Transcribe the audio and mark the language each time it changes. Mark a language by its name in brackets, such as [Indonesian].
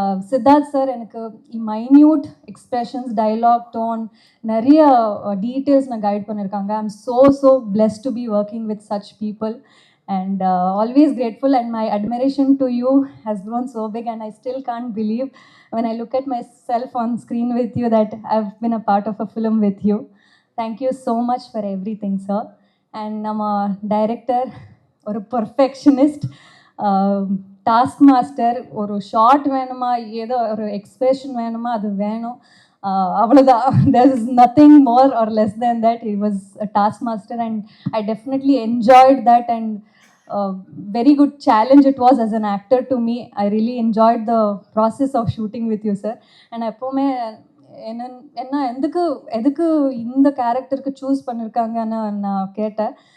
[Tamil] Siddharth sir எனக்கு minute expressions dialogue tone நிறைய details நான் கைட் பண்ணியிருக்காங்க. [English] I am so blessed to be working with such people and always grateful, and my admiration to you has grown so big, and I still can't believe when I look at myself on screen with you that I've been a part of a film with you. Thank you so much for everything, sir. [Tamil] And nama director [English] or a perfectionist, task master, [Tamil] ஒரு short வேணுமா ஏதோ ஒரு expression வேணுமா அது வேணும், அவ்வளோதான். [English] there is nothing more or less than that. He was a task master and I definitely enjoyed that, and very good challenge it was as an actor to me. I really enjoyed the process of shooting with you, sir. [Tamil] And எப்போவுமே என்ன எதுக்கு இந்த கேரக்டருக்கு choose பண்ணியிருக்காங்கன்னு நான் கேட்டேன்.